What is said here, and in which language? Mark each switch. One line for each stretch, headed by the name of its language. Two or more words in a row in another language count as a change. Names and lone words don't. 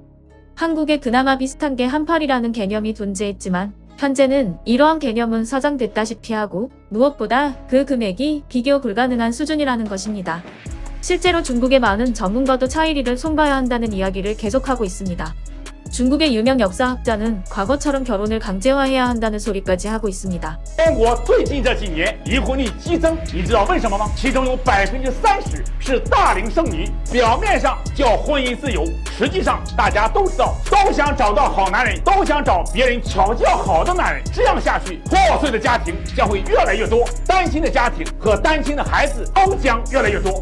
Korean: 한국에 그나마 비슷한 게 한팔이라는 개념이 존재했지만 현재는 이러한 개념은 사장됐다시피 하고 무엇보다 그 금액이 비교 불가능한 수준이라는 것입니다. 실제로 중국의 많은 전문가도 차이리를 손봐야 한다는 이야기를 계속하고 있습니다. 중국의 유명 역사학자는 과거처럼 결혼을 강제화해야 한다는 소리까지 하고 있습니다.
Chinese: 中国最近这几年离婚率激增，你知道为什么吗？其中有30%是大龄剩女。表面上叫婚姻自由，实际上大家都知道，都想找到好男人，都想找别人调教好的男人。这样下去，破碎的家庭将会越来越多，单亲的家庭和单亲的孩子都将越来越多。